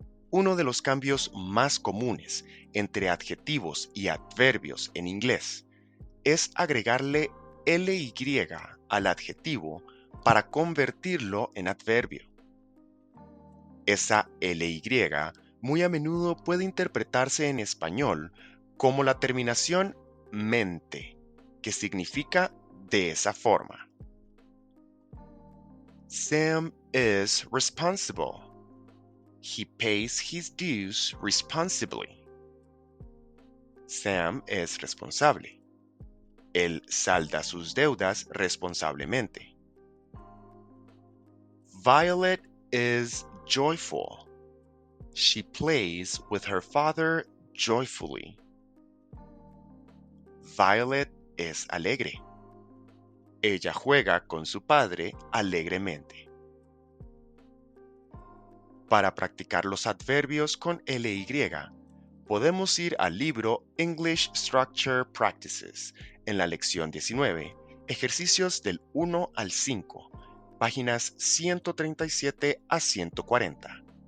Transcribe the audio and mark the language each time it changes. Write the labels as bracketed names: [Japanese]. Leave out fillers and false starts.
[Spanish] Uno de los cambios más comunes entre adjetivos y adverbios en inglés es agregarle ly al adjetivo para convertirlo en adverbio. Esa ly muy a menudo puede interpretarse en español como la terminación mente, que significa de esa forma. [English] Sam is responsible. He pays his dues responsibly. [Spanish] Sam es responsable. Él salda sus deudas responsablemente. [English] Violet is joyful. She plays with her father joyfully. [Spanish] Violet es alegre. Ella juega con su padre alegremente. Para practicar los adverbios con ly, podemos ir al libro English Structure Practices en la lección 19, ejercicios del 1 al 5, páginas 137 a 140.